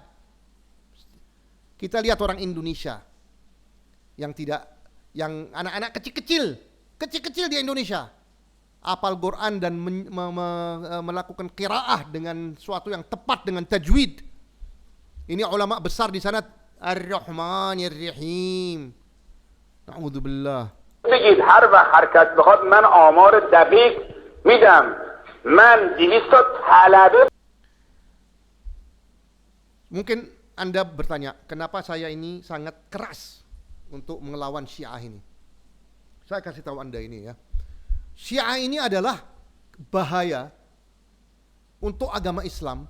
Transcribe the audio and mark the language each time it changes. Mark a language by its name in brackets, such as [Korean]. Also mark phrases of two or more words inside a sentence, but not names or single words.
[Indonesian] Kita lihat orang Indonesia yang anak-anak kecil di Indonesia hafal Quran dan melakukan qiraah dengan suatu yang tepat dengan tajwid. Ini ulama besar di sana. [Arabic] الرحمن الرحيم. [Indonesian] Na'udzubillah. [Persian] بگید هر وقت حرکت بخواد من آمار دقیق میدم. من 200 طلبه. [Indonesian] Mungkin Anda bertanya, kenapa saya ini sangat keras untuk melawan Syiah ini? Saya kasih tahu Anda ini ya. Syiah ini adalah bahaya untuk agama Islam.